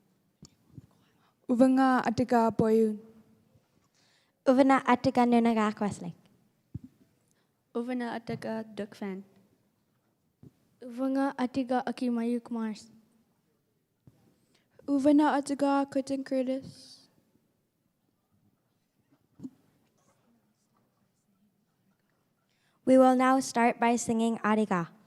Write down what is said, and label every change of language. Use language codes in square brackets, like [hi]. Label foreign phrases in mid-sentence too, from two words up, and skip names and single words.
[ik] Uvanga Atika Poyun. Uvina Atika Nunagak Westlake. Uvana Ataga Dukfan. Uvanga Atiga Akimayuk Mars. Uvana Atiga Kutin Curtis. [en] We will now start by singing Ariga.